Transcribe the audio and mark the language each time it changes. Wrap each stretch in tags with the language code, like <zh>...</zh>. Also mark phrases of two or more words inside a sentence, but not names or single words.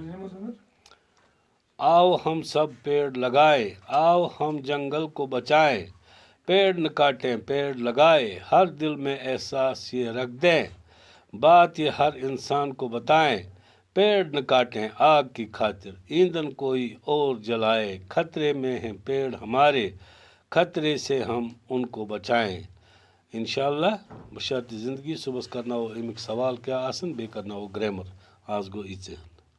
<ur>آؤ ہم سب پیڑ لگائے آؤ ہم جنگل کو بچائے پیڑ نہ کاٹیں پیڑ لگائے ہر دل میں احساس یہ رکھ دیں بات یہ ہر انسان کو بتائیں پیڑ نہ کاٹیں آگ کی خاطر ایندھن کوئی اور جلائے خطرے میں ہیں پیڑ ہمارے خطرے سے ہم ان کو بچائیں انشاءاللہ بشرط زندگی</ur> <ks>صبحس کرناو امیک سوال کیا آسن بیٚیہِ کرناو گریمر آز گو یِژے</ks>